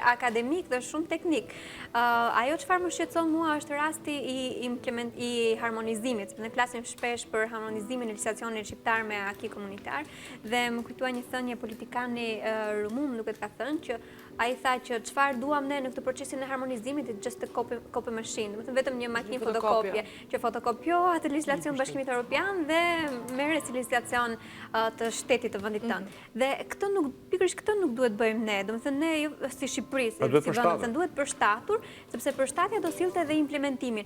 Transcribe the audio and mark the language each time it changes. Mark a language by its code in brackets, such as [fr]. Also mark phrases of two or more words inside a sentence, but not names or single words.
[sq] akademik dhe shumë teknik. Ajo çfarë më shqetëson mua është rasti i harmonizimit, sepse ne flasim shpesh për harmonizimin e legjislacionit shqiptar me aki komunitar dhe më kujtua një thënie politikani rumun duket ka thënë që ai tha që çfarë duam ne në këtë procesin e harmonizimit [en] it's just a copy machine, [sq] domethënë vetëm një makinë fotokopje që fotokopjohet atë legjislacion Bashkimit Evropian dhe merret si legjislacion të shtetit të vendit tënd. Dhe pikërisht këtë nuk duhet bëjmë ne, domethënë ne jo si Shqipëri, si vend, domethënë duhet përshtatur, sepse përshtatja do sillte edhe implementimin.